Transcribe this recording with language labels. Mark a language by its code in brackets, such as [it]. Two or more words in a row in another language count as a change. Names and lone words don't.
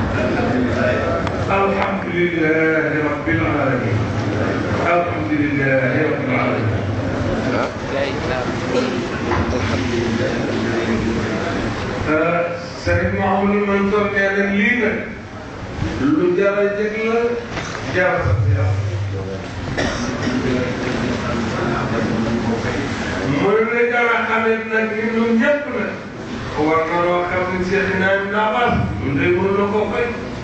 [ar] الحمد لله رب العالمين. الحمد لله رب العالمين. [wo] Sëriñ Mouhamadou Mansour nee na lii nag lu jar a jëg la jar a sant Yàlla. mooy la jar a xamee nag ni ñun ñëpp nag war na loo xam ne Seydina Ibn Abbas ñun de mënu na koo fay.